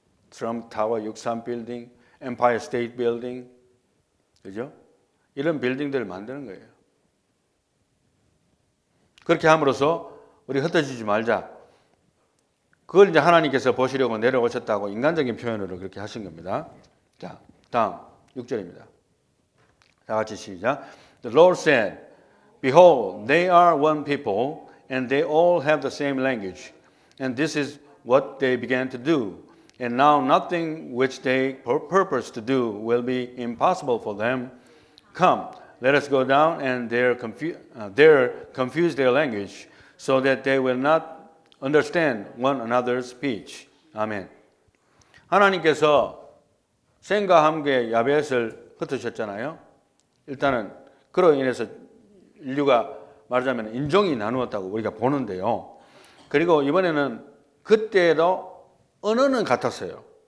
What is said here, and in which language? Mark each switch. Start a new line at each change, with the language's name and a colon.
Korean: 트럼프 타워 63 빌딩, 엠파이어 스테이트 빌딩, 그죠? 이런 빌딩들을 만드는 거예요. 그렇게 함으로써 우리 흩어지지 말자. 그걸 이제 하나님께서 보시려고 내려오셨다고 인간적인 표현으로 그렇게 하신 겁니다. 자, 다음 6절입니다. 다 같이 시작.
English: The Lord said, Behold, they are one people, and they all have the same language. And this is what they began to do. And now nothing which they purpose to do will be impossible for them. Come, let us go down and there confuse their language, so that they will not understand one another's speech.
Korean: 아멘. 하나님께서 셈과 함께 야벳을 흩으셨잖아요. 일단은 그로 인해서 인류가 말하자면 인종이 나누었다고 우리가 보는데요. 그리고 이번에는 그때도 언어는 같았어요.